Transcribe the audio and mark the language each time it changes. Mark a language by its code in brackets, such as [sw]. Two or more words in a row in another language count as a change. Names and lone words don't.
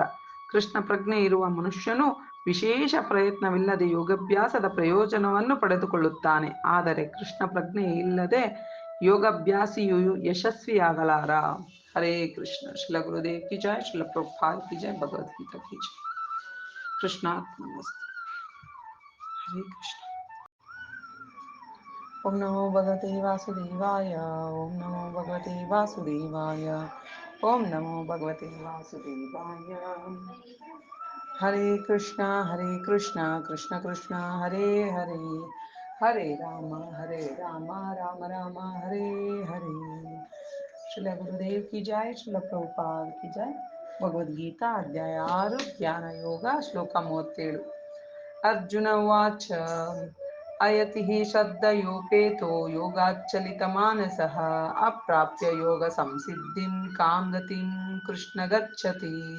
[kn] ಕೃಷ್ಣ ಪ್ರಜ್ಞೆ ಇರುವ ಮನುಷ್ಯನು ವಿಶೇಷ ಪ್ರಯತ್ನವಿಲ್ಲದೆ ಯೋಗಾಭ್ಯಾಸದ ಪ್ರಯೋಜನವನ್ನು ಪಡೆದುಕೊಳ್ಳುತ್ತಾನೆ. ಆದರೆ ಕೃಷ್ಣ ಪ್ರಜ್ಞೆ ಇಲ್ಲದೆ ಯೋಗಾಭ್ಯಾಸಿಯು ಯಶಸ್ವಿಯಾಗಲಾರ. [sa] हरे कृष्ण. [hi] श्रील गुरुदेव की जय, श्रील प्रभुपाद की जय, भगवद्गीता की जय. [sa] कृष्णार्पणमस्तु। हरे कृष्ण. ओं नमो भगवते वासुदेवाय. ओं नमो भगवते वासुदेवाय। ओं नमो भगवते वासुदेवाय. हरे कृष्ण कृष्ण कृष्ण हरे हरे, हरे राम राम राम हरे हरे. [hi] श्रील गुरुदेव की जय, श्रील प्रभुपाद की जय. [kn] ಭಗವದ್ಗೀತಾ ಅಧ್ಯಾಯ 6 ಜ್ಞಾನ ಯೋಗ, ಶ್ಲೋಕ 37. [sa] अर्जुन उवाच अयति हि श्रद्धयोपेतो योगाच्चलितमानसः अप्राप्य योग संसिद्धिं कां गतिं कृष्ण गच्छति.